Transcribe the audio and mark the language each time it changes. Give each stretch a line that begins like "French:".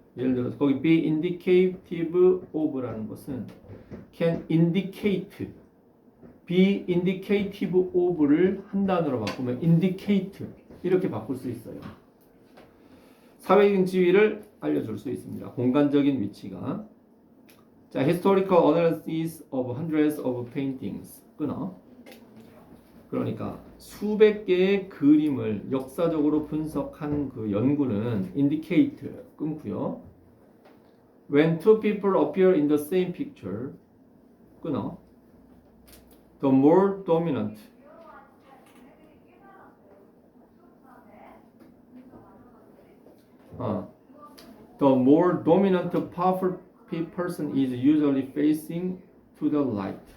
Korean: 예를 들어서 거기
English: be indicative of
Korean: 라는 것은
English: can indicate,
Korean: be indicative of를 한 단어로 바꾸면 indicate 이렇게 바꿀 수 있어요. 사회적인 지위를 알려줄 수 있습니다. 공간적인 위치가.
English: 자, historical analysis of hundreds of paintings
Korean: 끊어. 그러니까 수백 개의 그림을 역사적으로 분석한 그 연구는 indicate 끊고요.
English: When two people appear in the same picture
Korean: 끊어.
English: The more dominant the more dominant powerful person is usually facing to the light.